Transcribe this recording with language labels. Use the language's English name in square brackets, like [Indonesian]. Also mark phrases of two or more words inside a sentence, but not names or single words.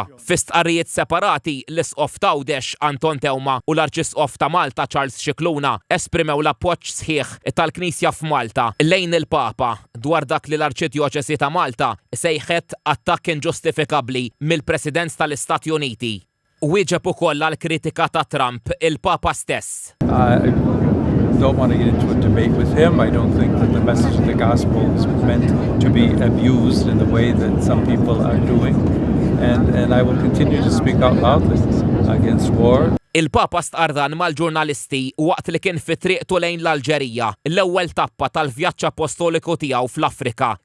[Maltese] Fi stqarrijiet separati l-Isqof Tawdex Anton Tewma u l-Arċisqof ta' Malta Charles Scicluna esprimew l-appoġġ sħiħ tal-Knisja f'Malta lejn il-Papa dwar dak li l-Arċidjoċesi ta' Malta sejħet attakk inġustifikabbli mill-President tal-Istati Uniti. Wieġeb ukoll għall-kritika ta' Trump il-Papa stess. [English] I don't want to get into a debate with him. I don't think that the message of the gospel is meant to be abused in the way that some people are doing. And I will continue to speak out loudly against war. [Maltese] Il-Papa stqardan mal-ġurnalisti waqt li kien fi triqtu lejn l-Alġerija, l-ewwel tappa tal-vjaġġ apostoliku tiegħu fl-Afrika.